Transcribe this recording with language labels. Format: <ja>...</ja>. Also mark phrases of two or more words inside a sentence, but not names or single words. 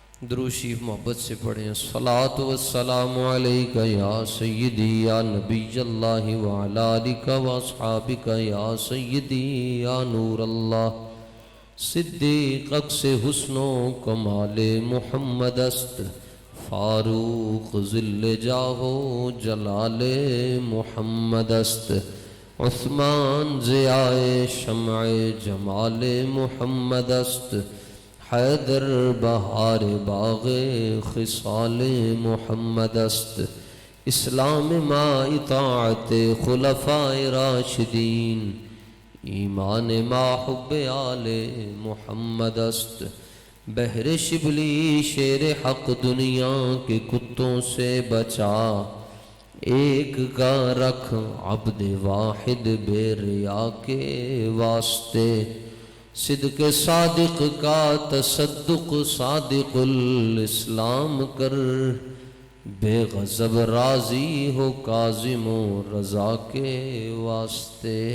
<ur>درود شریف محبت سے پڑھیں۔</ur> <ar>صلاۃ والسلام علیک یا سیدی یا نبی اللہ وعلی آلک واصحابک یا سیدی یا نور اللہ۔</ar> <fa>صدیق عکس حسن و کمال محمد است، فاروق ذل جاہ و جلال محمد است، عثمان ضیاء شمع جمال محمد است، حیدر بہار باغ خصال محمد است، اسلام ما اطاعت خلفاء راشدین، ایمان ما حب آل محمد است، بحر شبلی شیر</fa> <ur>حق دنیا کے کتوں سے بچا، ایک کا رکھ عبد واحد بے ریا کے واسطے، صدق صادق کا تصدق صادق الاسلام کر، بے غضب راضی ہو کاظم و رضا کے واسطے،</ur>